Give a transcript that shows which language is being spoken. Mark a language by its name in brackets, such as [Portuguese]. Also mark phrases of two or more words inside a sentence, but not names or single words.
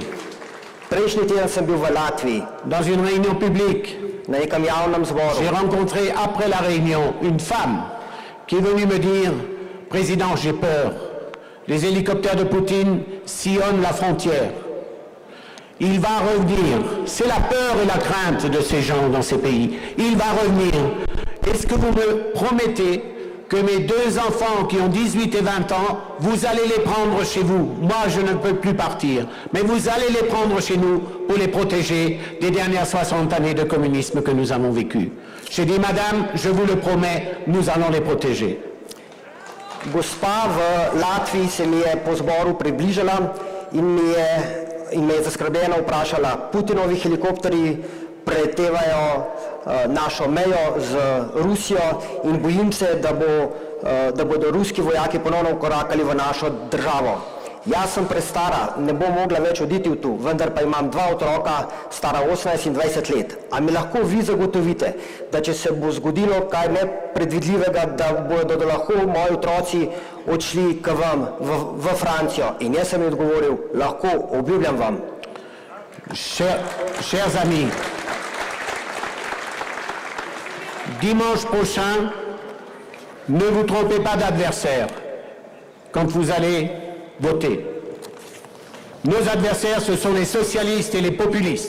[Slovenian] Prejšnji teden sem bil v Latviji, [French] dans une réunion publique. [Slovenian] na nekem javnem zboru. [French] J'ai rencontré après la réunion une femme qui est venue me dire Président, j'ai peur. Les hélicoptères de Poutine sillonnent la frontière. Il va revenir. C'est la peur et la crainte de ces gens dans ces pays. Il va revenir. Est-ce que vous me promettez que mes deux enfants qui ont 18 et 20 ans, vous allez les prendre chez vous? Moi, je ne peux plus partir. Mais vous allez les prendre chez nous pour les protéger des dernières 60 années de communisme que nous avons vécues. J'ai dit, madame, je vous le promets, nous allons les protéger. [Slovenian] Gospa v Latviji se mi je po zboru približala in me je zaskrbljeno vprašala, Putinovi helikopterji pretevajo našo mejo z Rusijo in bojim se, da bodo ruski vojaki ponovno vkorakali v našo državo. Jaz sem prestara, ne bom mogla več oditi v tu, vendar pa imam dva otroka, stara 18 in 20 let. A mi lahko vi zagotovite, da če se bo zgodilo kaj nepredvidljivega, da bodo lahko moji otroci odšli k vam v Francijo? In jaz sem jim odgovoril, lahko, obljubljam vam. [French] Chers amis, dimanche prochain, ne vous trompez pas d'adversaire quand vous allez voter. Nos adversaires, ce sont les socialistes et les populistes.